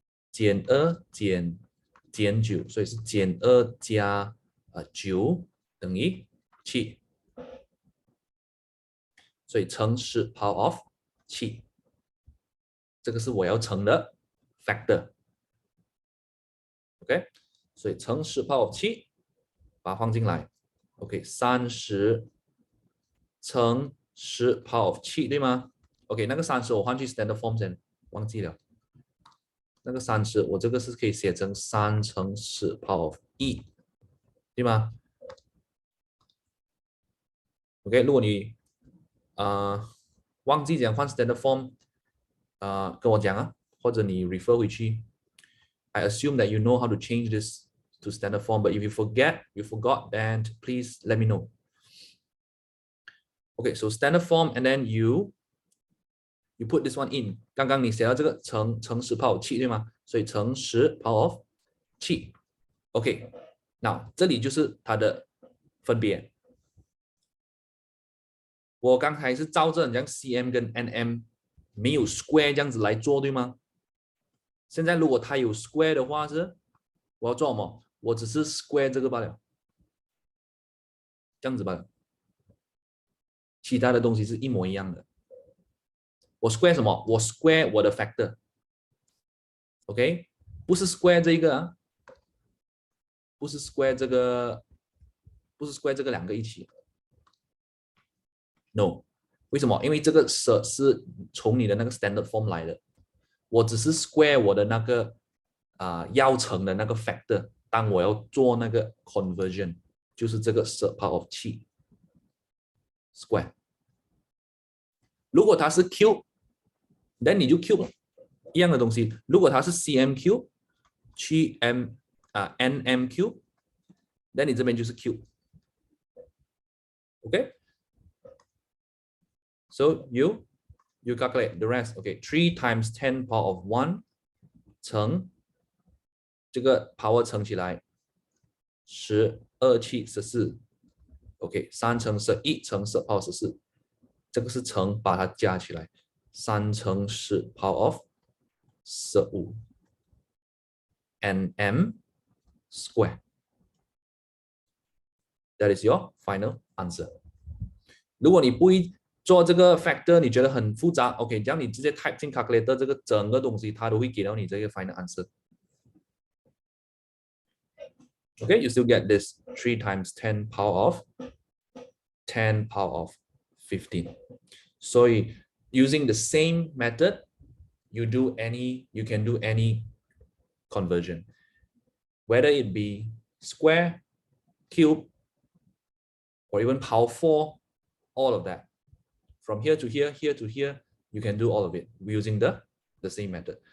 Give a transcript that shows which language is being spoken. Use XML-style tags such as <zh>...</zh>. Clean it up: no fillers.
<zh>减2减9，所以是减2加9等于7，所以乘10 power of 7，这个是我要乘的 factor。OK， 所以乘10 power of 7，把它放进来。 OK，30乘10 power of 7，对吗 ？OK， 那个30我换去 standard form 先，忘记了。那个30，我这个是可以写成3乘10 power of 1，对吗 ？OK， 如果你忘记讲换 standard form，跟我讲啊，或者你 refer 回去。</zh> <en>I assume that you know how to change this to standard form, but if you forgot, then please let me know. Okay, so standard form, and then you put this one in.</en> <zh>刚刚你写到这个乘10 power 7，对吗？所以乘10 power of 7。 OK， 那这里就是它的分别。我刚才是照着像 cm 跟 nm 没有 square 这样子来做，对吗？现在如果它有 square 的话，是我要做什么？我只是 square 这个罢了，这样子罢了。其他的东西是一模一样的。我 square 什么？我 square 我的 factor。OK， 不是 square 这一个啊，不是 square 这个，不是 square 这个两个一起。 No， 为什么？因为这个是从你的那个 standard form 来的。我只是 square 我的那个要乘的那个 factor， 当我要做那个 conversion， 就是这个10 power of 7 square。如果它是 cube，then 你就 cube 一样的东西。如果它是 cm cube 去 nm cube，then 你这边就是 cube。OK，</zh> <en>so you calculate the rest. Okay, 3 times 10 power of 1</en> <zh>乘这个 power 乘起来</zh> <en>12、7、14。</en> <zh>OK， 3乘11乘10 power 14，这个是乘，把它加起来，3乘10 power of 15 nm square。</zh> <en>That is your final answer。</en> <zh>如果你不会做这个 factor， 你觉得很复杂 ，OK， 这样你直接 type 进 calculator 这个整个东西，它都会给到你这个 final answer。</zh> <en>Okay, you still get this 3 times 10 power of 15. So using the same method, you can do any conversion, whether it be square, cube, or even power 4, all of that. From here to here, here to here, you can do all of it using the same method.</en>